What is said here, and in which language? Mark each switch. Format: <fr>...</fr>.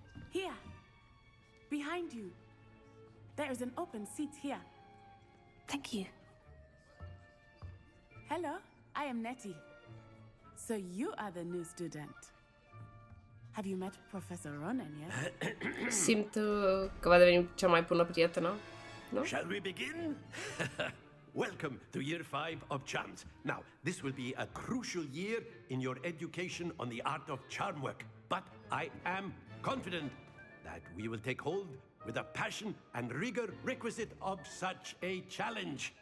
<en>Here, behind you. There is an open seat here. Thank you. Hello, I am Nettie. So you are the new student. Have you met Professor Ronan yet?</en> <ro>Simt că va deveni cea mai bună prietenă. Nu?</ro> <en>Shall we begin? Welcome to year 5 of charms. Now, this will be a crucial year in your education on the art of charm work. But I am confident that we will take hold with a passion and rigor requisite of such a challenge.</en>